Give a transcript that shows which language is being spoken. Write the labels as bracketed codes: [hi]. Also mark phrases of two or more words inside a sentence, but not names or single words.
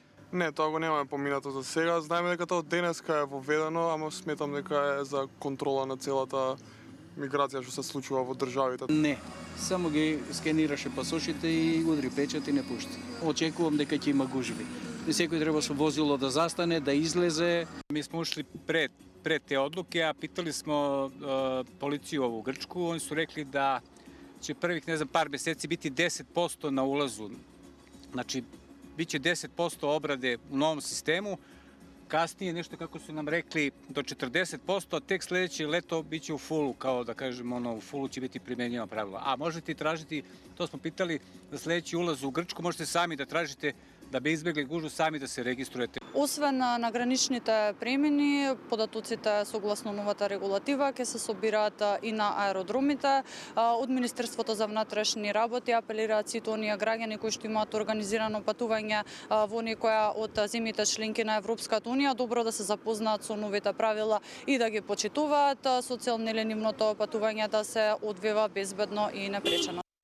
[mk] Не, тоа го немаме поминато за сега. Знаеме дека тоа денеска е воведено, ама сметам дека е за контрола на целата миграција што се случува во државите. Не, само ги скенираше пасошите и удри печат и не пушти. Очекувам дека ќе има гужви. Секој треба со возило да застане, да излезе. [sr] Mi smo ušli pred te odluke, a pitali smo policiju ovu Grčku. Oni su rekli da će prvih, par meseci biti 10% na ulazu. Znači, bit će 10% obrade u novom sistemu. Kasnije nešto kako su nam rekli do 40%, a tek sledeće leto bit će u fullu, kao da kažem, u fullu će biti primenjena pravila. A možete i tražiti, to smo pitali, za sledeći ulaz u Grčku možete sami da tražite да би избегли гужу сами да се региструете. [mk] Освен на граничните премини, податоците согласно новата регулатива ќе се собираат и на аеродромите. Од Министерството за внатрешни работи апелираат сите оние граѓани кои што имаат организирано патување во некоја од земјите членки на Европската унија добро да се запознаат со новите правила и да ги почитуваат со цел нивното патување да се одвива безбедно и непречено.